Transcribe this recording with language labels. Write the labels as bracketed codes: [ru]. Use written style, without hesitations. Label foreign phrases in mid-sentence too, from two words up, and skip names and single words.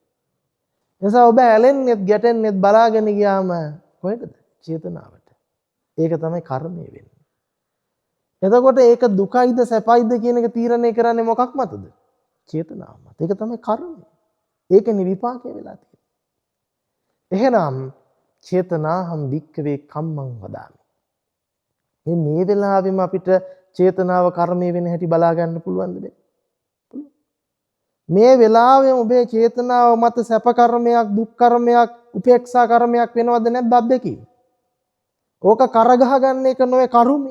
[si] එනිසා ඔබ ඇලෙන්නෙත් ගැටෙන්නෙත් බලාගෙන ගියාම කොහෙටද? චේතනාවට. ඒක තමයි කර්මය වෙන්නේ. එතකොට ඒක දුකයිද සැපයිද කියන එක තීරණය කරන්නේ මොකක් මතද? චේතනාව මත. ඒක තමයි කර්මය. ඒකනේ විපාකය වෙලා තියෙන්නේ. [pi] එහෙනම් චේතනාහම් වික්කවේ කම්මං වදාමි. [si] මේ වෙලාවෙම අපිට චේතනාව කර්මය වෙන හැටි බලා ගන්න පුළුවන්ද බෑ? මේ වෙලාවෙම ඔබේ චේතනාව මත සැප කර්මයක්, දුක් කර්මයක්, උපේක්ෂා කර්මයක් වෙනවද නැද්ද අත්දැකීම? ඕක කරගහ ගන්න එක නොවේ කර්මය.